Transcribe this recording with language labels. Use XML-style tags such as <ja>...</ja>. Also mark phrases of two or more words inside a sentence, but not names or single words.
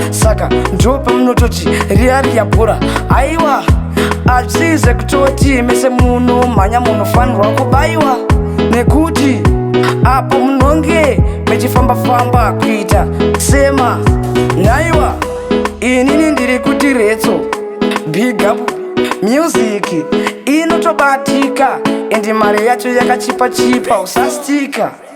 <sn>Saka ndo pamunototi riya riya bhora. Aiwa, hazvisi zvekutoti mese munomhanya munofanirwa kubaiwa. Nekuti apo munonge mechifamba-famba kuita sema. Nhaiwa, inini ndiri kuti Retso.</sn> <en>Big up.</en> <sn>Music inotobatika. Endi mari yacho yakachipa-chipa. Usastika.</sn>